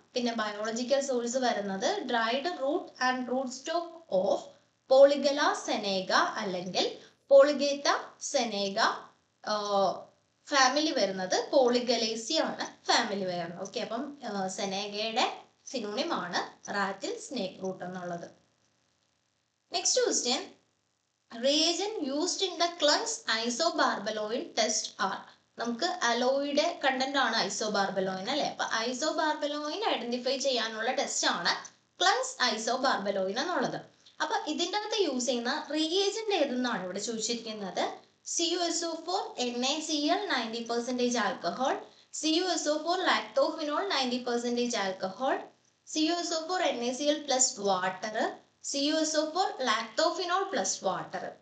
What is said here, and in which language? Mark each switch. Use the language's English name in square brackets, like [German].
[Malayalam] പിന്നെ biological source വരുന്നത് dried root and root stock of പോളിഗല സെനേഗ അല്ലെങ്കിൽ പോളിഗേറ്റ സെനേഗ. ഫാമിലി വരുന്നത് പോളിഗലേസി ആണ് ഫാമിലി വരുന്നത്. ഓക്കെ, അപ്പം സെനേഗയുടെ സിനോണിം ആണ് റാറ്റിൽ സ്നേക്ക് റൂട്ട് എന്നുള്ളത്. [English] Next question, reagent used in the Klung's isobarbaലോയിൻ test are. [Malayalam] നമുക്ക് അലോയുടെ കണ്ടന്റ് ആണ് ഐസോബാർബലോയിൻ അല്ലെ. അപ്പൊ ഐസോബാർബലോയിൻ ഐഡന്റിഫൈ ചെയ്യാനുള്ള ടെസ്റ്റ് ആണ് ക്ലങ്സ് ഐസോബാർബലോയിൻ എന്നുള്ളത്. അപ്പൊ ഇതിൻ്റെ അകത്ത് യൂസ് ചെയ്യുന്ന റിയേജന്റ് ഏതെന്നാണ് ഇവിടെ ചോദിച്ചിരിക്കുന്നത്. [English] CuSO4 NaCl 90% alcohol, CuSO4 lactophenol 90% alcohol, CuSO4 NaCl plus water, CuSO4 lactophenol plus water.